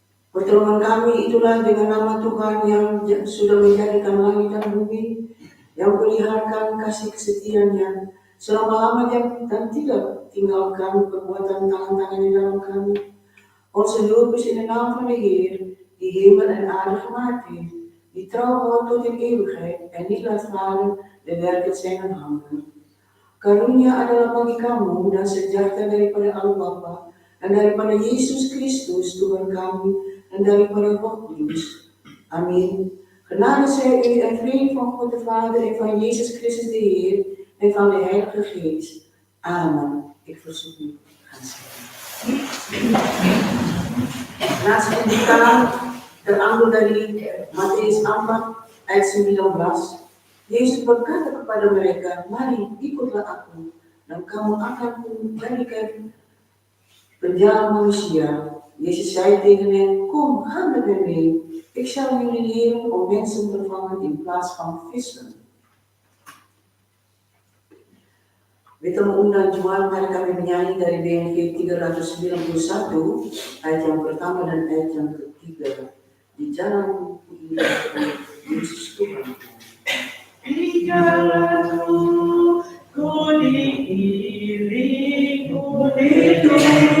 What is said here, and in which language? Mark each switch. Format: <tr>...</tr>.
<id>Pertolongan kami itulah dengan nama Tuhan yang sudah menjadikan langit dan bumi, yang peliharakan kasih kesetiaan-Nya selama-lamanya dan tidak tinggalkan perbuatan tangan-tangan di dalam kami.</id> <nl>Onze hulp is in de naam van de Heer, die hemel en aarde gemaakt heeft, die trouw houdt tot in eeuwigheid en niet laat varen de werken zijner handen.</nl> <id>Karunia adalah bagi kamu dan sejahtera daripada Allah Bapa dan daripada Yesus Kristus Tuhan kami dan daripada Roh Kudus. Amin.</id> <nl>Genade zij u en vrede van God de Vader en van Jezus Christus de Heer en van de Heilige Geest. Amen. Ik verzoek u gaan zitten.</nl> <id>Naast pembukaan terambil dari Matius 4 ayat 19. Yesus berkata kepada mereka, mari ikutlah aku dan kamu akan memberikan penjara manusia.</id> <nl>Jezus zei tegen hen, kom, ga met me mee. Ik zal jullie leren om mensen te vangen in plaats van vissen.</nl> <id>Kita mengundang jemaat, mari kami menyanyi dari BNG 391 ayat yang pertama dan ayat yang ketiga. Di jalan Yesus Tuhan. Di jalanku ku diiringi, ku dituntun</id>